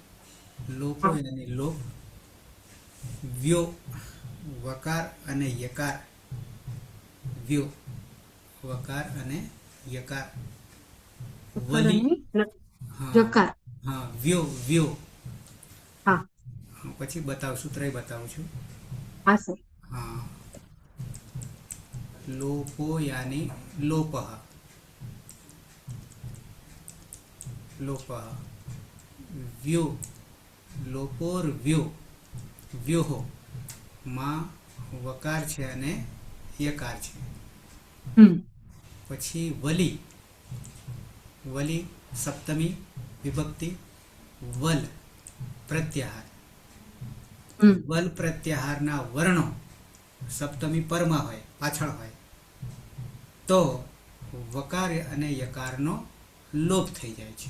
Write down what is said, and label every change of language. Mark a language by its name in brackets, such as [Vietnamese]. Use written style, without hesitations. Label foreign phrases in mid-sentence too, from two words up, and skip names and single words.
[Gujarati] લોપો યાની લોપ, વ્યો વકાર અને યકાર, વ્યો વકાર અને યકાર, વલી. હા જકાર. હા વ્યો વ્યો. હા પછી બતાવું સૂત્રય બતાવું છું. હા સર. [Sanskrit] हाँ लोपो यानी लोपः, लोपः व्यो लोपोर व्यो व्योहो [Gujarati] માં વકાર છે અને યકાર છે. પછી વલી, વલી સપ્તમી વિભક્તિ, વલ પ્રત્યાહાર, વલ પ્રત્યાહારના વર્ણો સપ્તમી પરમાં હોય પાછળ હોય તો વકાર અને યકારનો લોપ થઈ જાય છે.